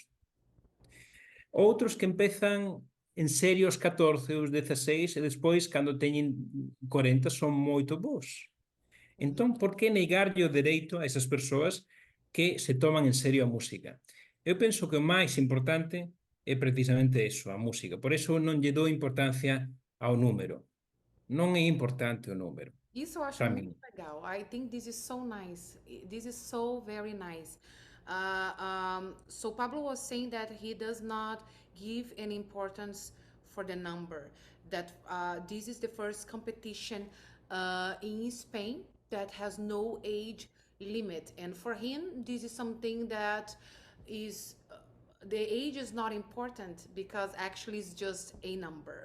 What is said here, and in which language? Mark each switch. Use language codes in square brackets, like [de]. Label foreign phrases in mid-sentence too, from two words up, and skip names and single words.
[gl] Outros que empezan en serio aos 14, aos 16 e despois cando teñen 40 son moito bons. Entón, por que negarlle o dereito a esas persoas que se toman en serio a música? Eu penso que o máis importante é precisamente eso, a música. Por eso non lle dou importancia ao número. Non é importante o número, [pt] Isso eu acho para muito mim. legal. [en] I think this is so nice. This is so very nice. So Pablo was saying that he does not give any importance for the number. That this is the first competition in Spain that has no age limit, and for him, this is something that is the age is not important because actually it's just a number.